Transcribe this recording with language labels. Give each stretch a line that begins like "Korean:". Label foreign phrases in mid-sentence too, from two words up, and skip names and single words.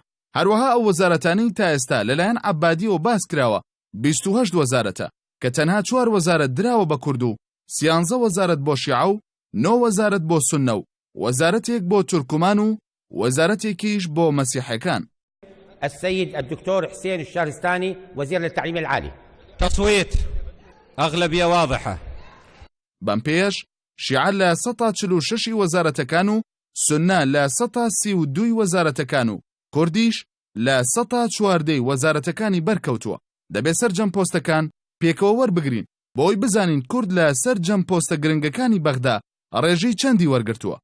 Central Kurdish: هەروەها ئەو وەزارەتانەی تا ئێستا لەلایەن عەبادیەوە باس کراوە 28 وەزارەتە کە تەنها 4 وەزارەت دراوە بە کورد و 13 وەزارەت بۆ شیعە و 9 وەزارەت بۆ سوننە و وەزارەتێک بۆ تورکمان و وەزارەتێکیش بۆ مەسیحەکان.
Arabic: السيد الدكتور حسين الشهرستاني وزير للتعليم العالي. تصويت أغلبية واضحة.
Central Kurdish: بەم پێش شیعە لە 146 وەزارەتەکان و سوننە لە 132 وەزارەتەکان و کوردیش لە 114 وەزارەتەکانی بەرکەوتووە. دەبێت سەرجەم پۆستەکان پێکەوە وەربگرین بۆی بزانین کورد لە سەرجەم پۆستە گرنگەکانی بەغدا ڕێژەی چەندی وەرگرتووە.